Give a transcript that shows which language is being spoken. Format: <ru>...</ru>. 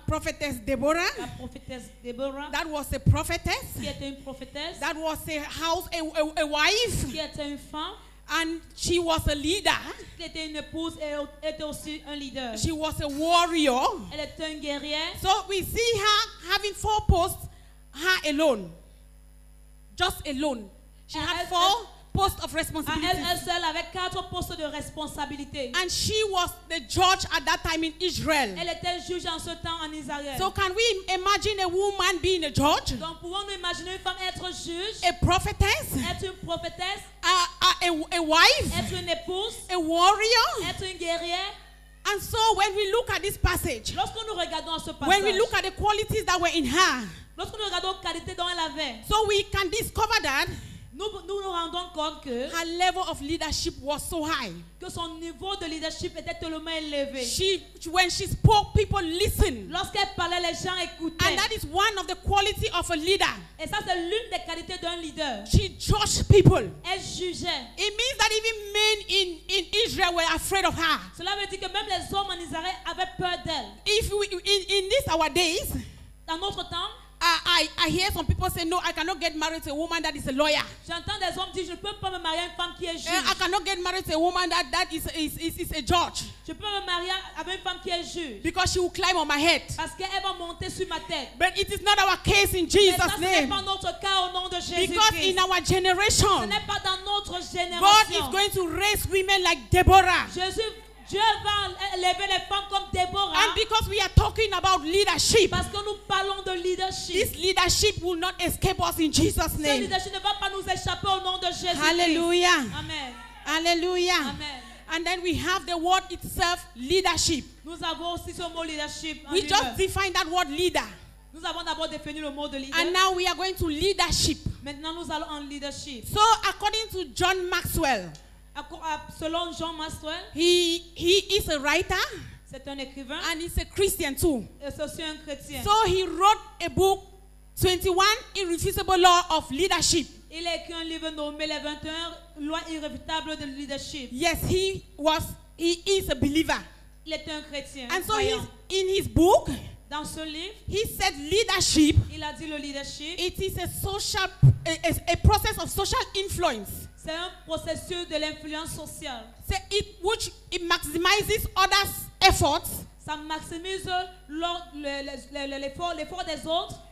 <en>prophetess Deborah.</en> <fr>la prophétesse Déborah,</fr> <en>That was a prophetess.</en> <fr>qui était une prophétesse,</fr> <en>That was a wife.</en> <fr>qui était une femme,</fr> <en>And she was a leader.</en> <fr>qui était une épouse et était aussi un leader.</fr> <en>She was a warrior.</en> <fr>Elle était une guerrière.</fr> <en>So we see her having 4 posts, her alone. Just alone. She had 4 posts of</en> <fr>À</fr> <en>responsibility.</en> <fr>elle seule avec 4 postes de responsabilité.</fr> <en>And she was the judge at that time in Israel.</en> <fr>Elle était juge en ce temps en Israël.</fr> <en>So can we imagine a woman being a judge,</en> <fr>Donc pouvons-nous imaginer une femme être juge,</fr> <en>a prophetess,</en> <fr>être une prophétesse,</fr> <en>a wife,</en> <fr>être une épouse,</fr> <en>a warrior?</en> <fr>être une guerrière?</fr> <en>And so when we look at this passage,</en> <fr>Lorsque nous regardons ce</fr> <en>when we</en> <fr>passage,</fr> <en>look at the qualities that were in her,</en> <fr>lorsque nous regardons les qualités dont elle avait,</fr> <en>so we can discover that</en> <fr>nous rendons compte que</fr> <en>her level of leadership was so high.</en> <fr>son niveau de leadership était tellement élevé.</fr> <en>When she spoke, people listened.</en> <fr>Lorsqu'elle parlait, les gens écoutaient.</fr> <en>And that is one of the qualities of a leader.</en> <fr>Et ça, c'est l'une des qualités d'un leader.</fr> <en>She judged people.</en> <fr>Elle jugeait.</fr> <en>It means that even men in Israel were afraid of her.</en> <fr>Cela veut dire que même les hommes en Israël avaient peur d'elle.</fr> <en>If we, in this our days,</en> <fr>Dans notre temps,</fr> <en>I hear some people say, no, I cannot get married to a woman that is a lawyer.</en> <fr>j'entends des hommes dire, je ne peux pas me marier à une femme qui est juge.</fr> <en>I cannot get married to a woman that is a judge,</en> <fr>Je peux me marier avec une femme qui est juge.</fr> <en>because she will climb on my head.</en> <fr>Parce qu'elle va monter sur ma tête.</fr> <en>But it is not our case in</en> <fr>Mais</fr> <en>Jesus'</en> <fr>ça, ce n'est</fr> <en>name.</en> <fr>pas notre cas au nom de</fr> <en>Because</en> <fr>Jésus-Christ.</fr> <en>in our</en> <fr>Ce</fr> <en>generation,</en> <fr>n'est pas dans notre</fr> <en>God is</en> <fr>génération.</fr> <en>going to raise women like Deborah.</en> <fr>Dieu va élever les femmes comme Déborah.</fr> <en>And because we are talking about leadership,</en> <fr>Parce que nous parlons de leadership.</fr> <en>this leadership will not escape us in Jesus'</en> <fr>Ce</fr> <en>name.</en> <fr>leadership ne va pas nous échapper au nom de Jésus-Christ. Hallelujah. Amen. Hallelujah. Amen.</fr> <en>And then we have the word itself, leadership.</en> <fr>Nous avons aussi ce mot leadership. en</fr> <en>We just</en> <fr>lui-même.</fr> <en>define that word leader.</en> <fr>Nous avons d'abord défini le mot de leader.</fr> <en>And now we are going to leadership.</en> <fr>Maintenant, nous allons en leadership.</fr> <en>So according to John Maxwell,</en> <fr>Selon John Maxwell,</fr> <en>he is a writer</en> <fr>c'est un écrivain</fr> <en>and he's a Christian too.</en> <fr>et c'est aussi un chrétien.</fr> <en>So he wrote a book, 21 Irrefutable Law of Leadership.</en> <fr>Il a écrit un livre nommé Les 21 lois irréfutables de leadership.</fr> <en>Yes, he is a believer.</en> <fr>Il était un chrétien.</fr> <en>And so</en> <fr>croyant.</fr> <en>in his book,</en> <fr>Dans ce livre,</fr> <en>he said leadership,</en> <fr>il a dit le leadership,</fr> <en>it is a process of social influence.</en> <fr>c'est un processus de l'influence sociale.</fr> <en>So it maximizes others' efforts</en> <fr>Ça maximise l'effort des autres</fr>